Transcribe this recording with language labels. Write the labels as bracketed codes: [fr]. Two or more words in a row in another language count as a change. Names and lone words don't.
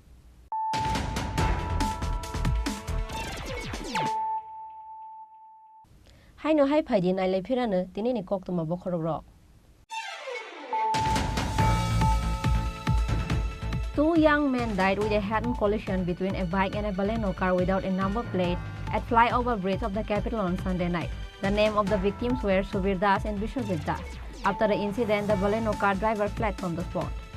[trp] Hai no hai phai di nai lai phirane tini ni kok tuma bokhorok rok. [en] Two young men died with a head-on collision between a bike and a Baleno car without a number plate at flyover bridge of the capital on Sunday night. The name of the victims were Subir Das and Bishopit Das. After the incident, the Baleno car driver fled from the spot.